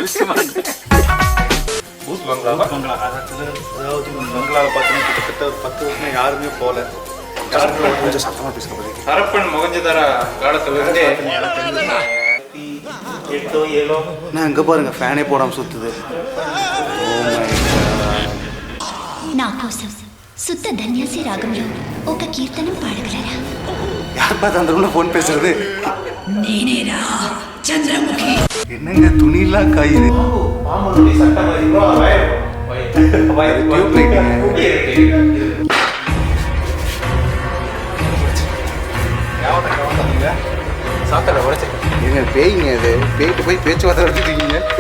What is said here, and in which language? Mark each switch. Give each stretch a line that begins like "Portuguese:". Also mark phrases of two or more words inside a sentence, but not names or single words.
Hindi: भूत बंगला
Tamil: அதாவது பங்களாவில் பார்த்தீங்கன்னா கிட்டத்தட்ட 10 வருஷம் யாருமே போகல. கொஞ்சம் சத்தமாக பேசுகிறேன். ஹரப்பன் மொகஞ்சதார காலத்துல இருந்தே நான் இங்கே பாருங்க ஃபேனே போடாமல் சுற்றுது.
Telugu: నా కోసం శుద్ధ ధన్యాసి రాగంలో ఒక కీర్తనం పాడగలరా?
Tamil: யார் பார்த்து அந்த ரூம்ல ஃபோன் பேசுறது?
Telugu: నేనేరా చంద్రముఖి.
Tamil: என்னங்க துணியெல்லாம் காயுது. ஏங்க பேய்ங்க அது. பேய்ட்டு போய் பேச்சுவார்த்தை நடத்திட்டீங்க.